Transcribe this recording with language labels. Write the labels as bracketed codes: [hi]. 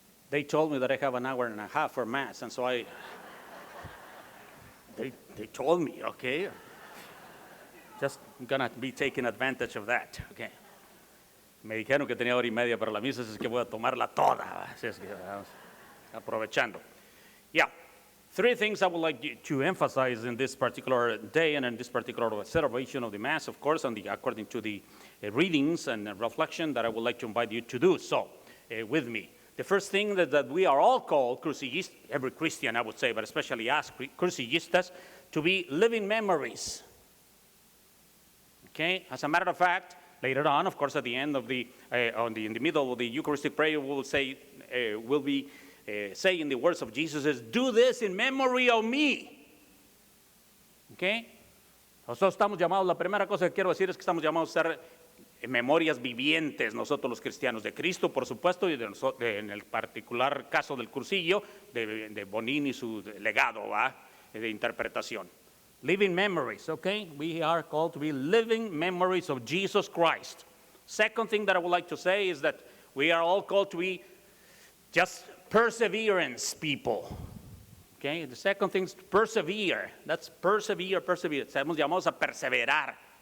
[en] They told me that I have an hour and a half for Mass, and so they told me, okay? Just gonna be taking advantage of that, okay? [es] Me dijeron que tenía hora y media para la misa, así es que voy a tomarla toda, así es que vamos aprovechando. [en] Yeah, 3 things I would like to emphasize in this particular day and in this particular celebration of the Mass, of course, and according to the readings and reflection that I would like to invite you to do so with me. The first thing that we are all called, Cursillistas, every Christian I would say, but especially us Cursillistas, to be living memories. Okay, as a matter of fact, later on, of course, at the end of in the middle of the Eucharistic prayer, we'll be saying the words of Jesus is, do this in memory of me. Okay? [es] Nosotros estamos llamados, la primera cosa que quiero decir es que estamos llamados a ser memorias vivientes, nosotros los cristianos de Cristo, por supuesto, y en el particular caso del Cursillo, de Bonín y su legado de interpretación. [en] Living memories, okay? We are called to be living memories of Jesus Christ. Second thing that I would like to say is that we are all called to be just perseverance people. Okay? The second thing is persevere. That's persevere. [es] Estamos llamados a perseverar.